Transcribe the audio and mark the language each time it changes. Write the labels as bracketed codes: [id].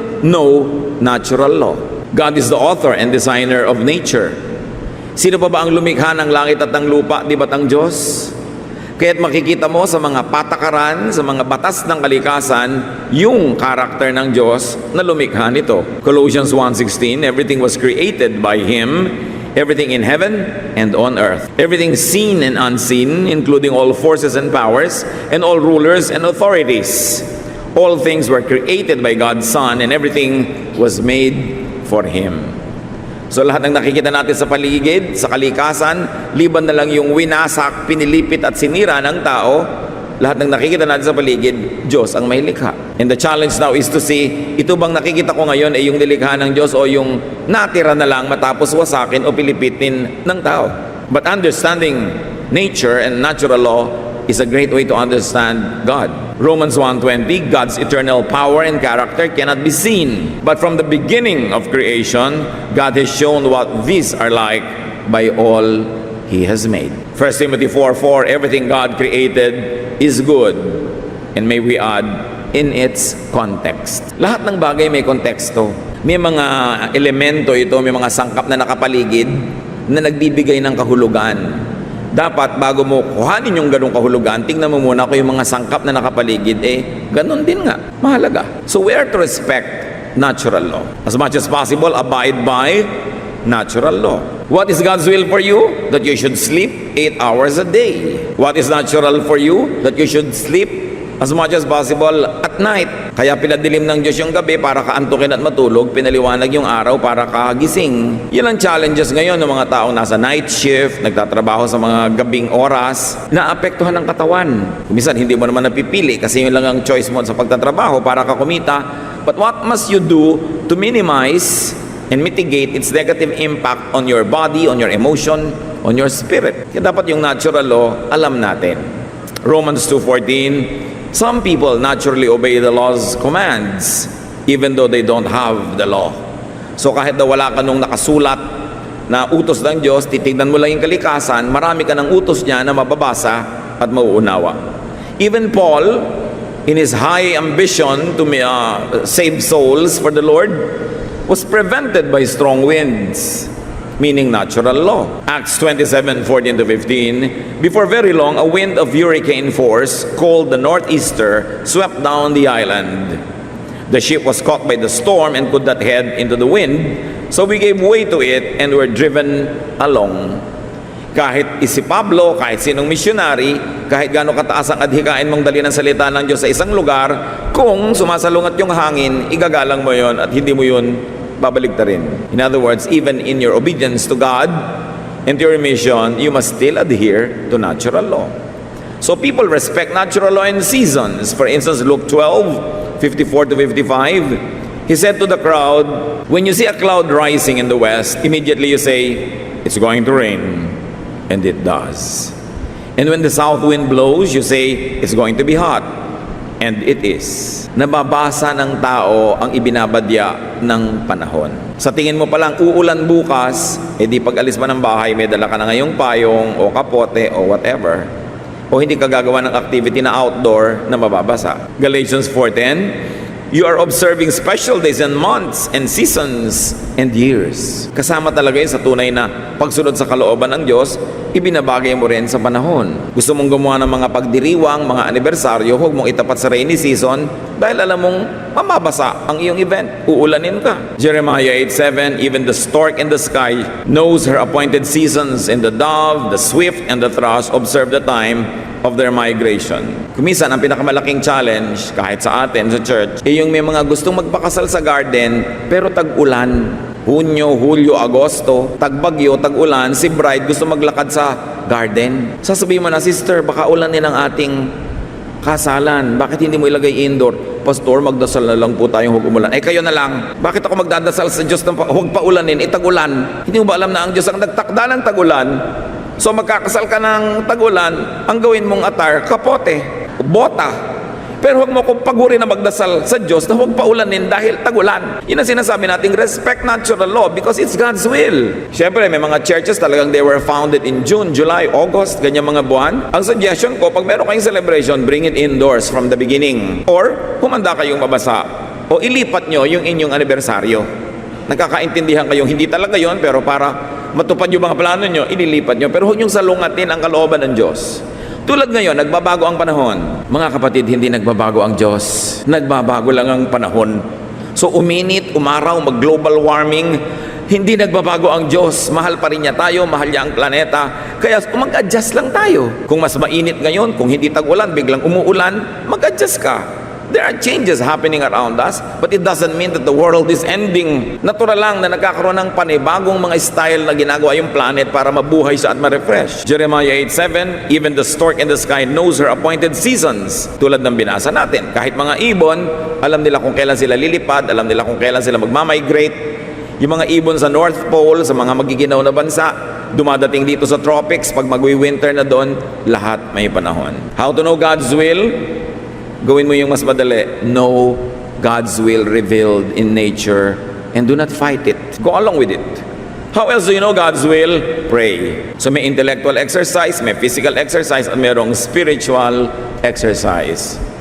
[en] Know natural law. God is the author and designer of nature. [tl] Sino pa ba ang lumikha ng langit at ng lupa, di ba't ang Diyos? Kaya't makikita mo sa mga patakaran, sa mga batas ng kalikasan, yung karakter ng Diyos na lumikha nito. [en] Colossians 1:16, everything was created by Him, everything in heaven and on earth. Everything seen and unseen, including all forces and powers, and all rulers and authorities. All things were created by God's Son, and everything was made for Him. [tl] So lahat ng nakikita natin sa paligid, sa kalikasan, liban na lang yung winasak, pinilipit at sinira ng tao, lahat ng nakikita natin sa paligid, Diyos ang may likha. [en] And the challenge now is to see, [tl] ito bang nakikita ko ngayon ay yung nilikha ng Diyos o yung natira na lang matapos wasakin o pilipitin ng tao. [en] But understanding nature and natural law is a great way to understand God. Romans 1:20, God's eternal power and character cannot be seen. But from the beginning of creation, God has shown what these are like by all He has made. 1 Timothy 4:4, everything God created is good. And may we add, in its context. [tl] Lahat ng bagay may konteksto. May mga elemento ito, may mga sangkap na nakapaligid na nagbibigay ng kahulugan. Dapat bago mo kuhanin yung ganong kahulugan, tingnan mo muna kung yung mga sangkap na nakapaligid, ganon din nga, mahalaga. [en] So we are to respect natural law. As much as possible, abide by natural law. What is God's will for you? That you should sleep 8 hours a day. What is natural for you? That you should sleep as much as possible at night. [tl] Kaya pinadilim ng Diyos yung gabi para kaantukin at matulog, pinaliwanag yung araw para kagising. Yan ang challenges ngayon ng mga taong nasa night shift, nagtatrabaho sa mga gabing oras, naapektuhan ng katawan. Minsan hindi mo naman napipili kasi yun lang ang choice mo sa pagtatrabaho para ka kumita. [en] But what must you do to minimize and mitigate its negative impact on your body, on your emotion, on your spirit? [tl] Kaya dapat yung natural law, alam natin. [en] Romans 2:14, some people naturally obey the law's commands even though they don't have the law. [tl] So kahit na wala ka nung nakasulat na utos ng Diyos, titignan mo lang yung kalikasan, marami ka ng utos niya na mababasa at mauunawa. [en] Even Paul, in his high ambition to save souls for the Lord, was prevented by strong winds, meaning natural law. Acts 27:14-15, before very long, a wind of hurricane force, called the Northeaster, swept down the island. The ship was caught by the storm and could not head into the wind, so we gave way to it and were driven along. [tl] Kahit si Pablo, kahit sinong missionary, kahit gaano kataas ang adhikain mong dali ng salita ng Diyos sa isang lugar, kung sumasalungat yung hangin, igagalang mo yon at hindi mo yun babaligtarin. [en] In other words, even in your obedience to God and to your mission, you must still adhere to natural law. So people respect natural law in seasons. For instance, Luke 12:54-55, he said to the crowd, when you see a cloud rising in the west, immediately you say, it's going to rain. And it does. And when the south wind blows, you say, it's going to be hot. And it is. [tl] Nababasa ng tao ang ibinabadya ng panahon. Sa tingin mo palang uulan bukas, di pag alis mo ng bahay, may dala ka na ngayong payong o kapote o whatever. O hindi ka gagawa ng activity na outdoor na mababasa. Galatians 4:10, [en] You are observing special days and months and seasons and years. [tl] Kasama talaga yun sa tunay na pagsunod sa kalooban ng Diyos, ibinabagay mo rin sa panahon. Gusto mong gumawa ng mga pagdiriwang, mga anibersaryo, huwag mong itapat sa rainy season dahil alam mong mamabasa ang iyong event. Uulanin ka. [en] Jeremiah 8:7, even the stork in the sky knows her appointed seasons, and the dove, the swift, and the thrush observe the time of their migration. [tl] Kumisan, ang pinakamalaking challenge kahit sa atin, sa church, yung may mga gustong magpakasal sa garden pero tag-ulan. Hunyo, Hulyo, Agosto, tagbagyo, tag-ulan, si bride gusto maglakad sa garden. Sasabihin mo na, sister, baka ulanin ang ating kasalan. Bakit hindi mo ilagay indoor? Pastor, magdasal na lang po tayong huwag umulan. Eh kayo na lang. Bakit ako magdadasal sa Diyos na huwag pa ulanin? Tag-ulan. Hindi mo ba alam na ang Diyos ang nagtakda ng tag-ulan? So magkakasal ka ng tag-ulan, ang gawin mong attire, kapote, bota. Pero huwag mo kong pagurin na magdasal sa Diyos na huwag paulanin dahil tag-ulan. Yun ang sinasabi nating [en] respect natural law because it's God's will. [tl] Siyempre, may mga [en] churches talagang they were founded in June, July, August, [tl] ganyan mga buwan. Ang suggestion ko, pag meron kayong [en] celebration, bring it indoors from the beginning. [tl] Or, humanda kayong mabasa. O ilipat nyo yung inyong anibersaryo. Nagkakaintindihan kayong hindi talaga yon pero para matupad yung mga plano nyo, inilipat nyo. Pero huwag nyong salungatin ang kalooban ng Diyos. Tulad ngayon, nagbabago ang panahon. Mga kapatid, hindi nagbabago ang Diyos. Nagbabago lang ang panahon. So uminit, umaraw, mag-global warming, hindi nagbabago ang Diyos. Mahal pa rin niya tayo, mahal niya ang planeta. Kaya mag-adjust lang tayo. Kung mas mainit ngayon, kung hindi tag-ulan, biglang umuulan, mag-adjust ka. [en] There are changes happening around us, but it doesn't mean that the world is ending. [tl] Natural lang na nagkakaroon ng panibagong mga style na ginagawa yung planet para mabuhay siya at ma-refresh. [en] Jeremiah 8:7, even the stork in the sky knows her appointed seasons. [tl] Tulad ng binasa natin, kahit mga ibon, alam nila kung kailan sila lilipad, alam nila kung kailan sila magmamigrate. Yung mga ibon sa North Pole, sa mga magiginaw na bansa, dumadating dito sa tropics, pag magwi-winter na doon, lahat may panahon. [en] How to know God's will? [tl] Gawin mo yung mas madali. [en] Know God's will revealed in nature and do not fight it. Go along with it. How else do you know God's will? Pray. So may intellectual exercise, may physical exercise, at mayroong spiritual exercise.